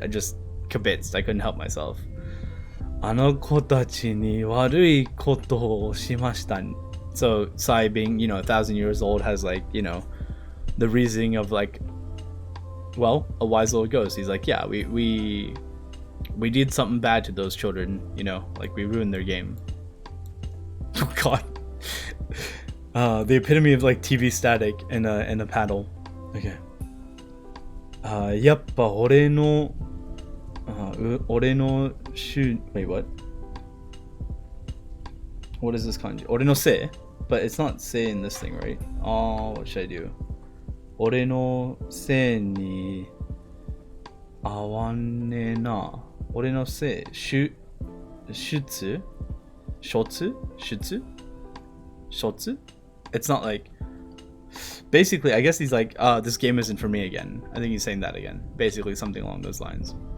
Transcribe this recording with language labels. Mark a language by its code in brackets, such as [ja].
[en] I just kibitzed. I couldn't help myself. [ja] あの子たちに悪いことをしました [en] So Sai being, you know, 1,000 years old has like, you know, the reasoning of like, well, a wise little ghost. He's like, yeah, we did something bad to those children, you know, like we ruined their game. Oh god. The epitome of like TV static in a paddle. Okay. [ja] やっぱ俺の [en] wait, what? What is this kanji? [ja] 俺のせい? [en] But it's not say in this thing, right? Oh, what should I do? [ja] 俺のせいに合わねえな。俺のせい、出 [en] It's not like basically I guess he's like, this game isn't for me again. I think he's saying that again. Basically something along those lines.